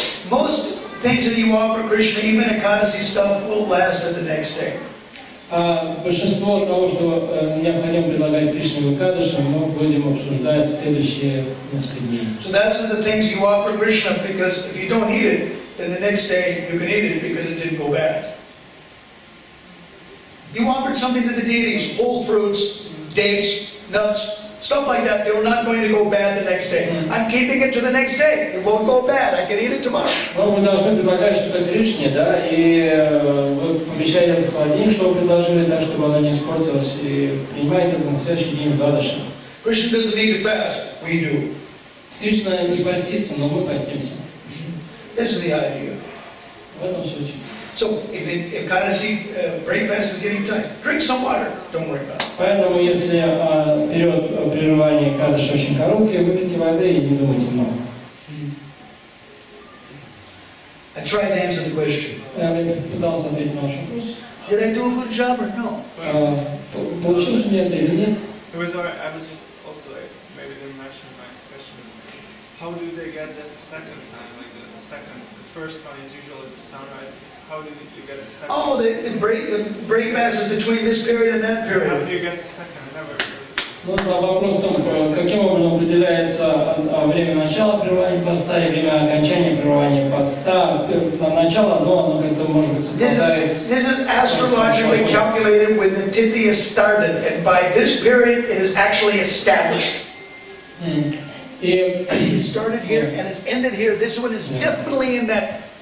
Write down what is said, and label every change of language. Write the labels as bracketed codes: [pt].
[en] Most things that you offer Krishna, even Ekadasi stuff, will last to the next day. [ru] Большинство того, что необходимо предлагать Кришне в Экадаши, мы будем обсуждать в следующие несколько дней. [en] So that's the things you offer Krishna, because if you don't eat it, then the next day you can eat it because it didn't go bad. You offered something to the deities, whole fruits, dates, nuts, stuff like that. They were not going to go bad the next day. I'm keeping it to the next day. It won't go bad. I can eat it tomorrow. [ru] Но вы должны предлагать что-то Кришне, да, и вы помещаете в холодильник, что вы предложили, так, чтобы оно не испортилось, и принимаете это на следующий день в Экадаши. [en] Krishna doesn't need to fast. We do. [ru] Кришна не постится, но мы постимся. [en] This is the idea. [ru] В этом случае. [en] So, if Ekadasi breakfast is getting tight, drink some water. Don't worry about it. [ru] Поэтому, если период прерывания Экадаши очень короткий, выпейте воды и не думайте много. [en] I tried to answer the question. [ru] Я пытался ответить на ваш вопрос. [en] Did I do a good job or no? [ru] Получилось у меня это или нет? [en] I was just also maybe didn't mention my question. How do they get that second time? Like the first one is usually the sunrise. How do you get the second? Oh, the break fast is between this period and that period. How do you get the second? Never. [ru] Ну, вопрос в том, каким образом определяется время начала прерывания поста и время окончания прерывания поста. Начало, оно как-то может быть совпадает. [en] This is astrologically calculated when the Tithya started, and by this period it is actually established. It started here and it's ended here. This one is definitely in that.